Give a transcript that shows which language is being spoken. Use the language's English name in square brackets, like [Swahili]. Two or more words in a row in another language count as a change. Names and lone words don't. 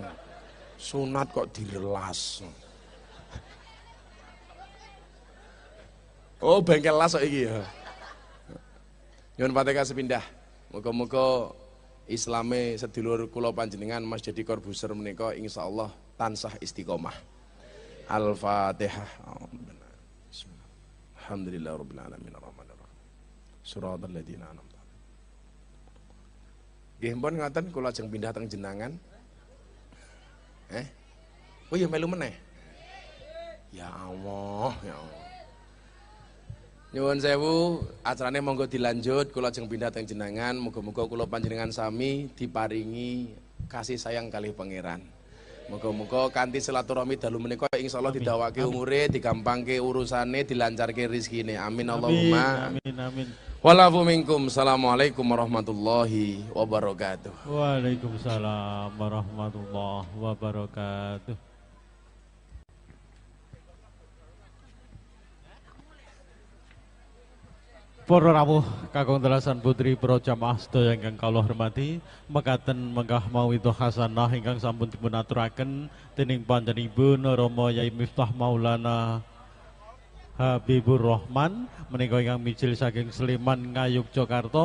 [Javanese] Sunat kok direlas. Oh, bengkel las kok iki ya. Nyuwun Fatihah sepindah. Muga-muga Islame sedulur kula panjenengan Mas Deddy Corbuzier menika insyaallah tansah istiqomah. Al-Fatihah. [Arabic] الحمد لله رب العالمين الرحمن الرحيم. صراط الذين أنعمت عليهم. [Javanese] Nggih mpun ngaten kula ajeng pindah teng jenengan. Oh ya melu meneh. [Arabic] يا الله، يا الله. [Javanese] Nyuwun sewu, acarane monggo dilanjut, kula ajeng pindah teng jenengan, muga-muga kula panjenengan sami diparingi kasih sayang kalih pangeran. Muga-muga kanthi silaturahmi dalu menika insyaallah didawake umure, digampangke urusane, dilancarke rezekine. [Arabic] آمين اللهم. آمين آمين. والعفو منكم. السلام عليكم ورحمة الله وبركاته. وعليكم السلام ورحمة الله وبركاته. [Javanese] Para rawuh kakung telasan putri para jamaah sedaya ingkang kula hormati, mekaten menggah [Arabic] موعظة حسنة [Javanese] ingkang sampun dipun aturaken dening panjenenganipun Rama Yai Miftah Maulana Habibur Rahman menika ingkang mijil saking Sleman Ngayuk Jakarta.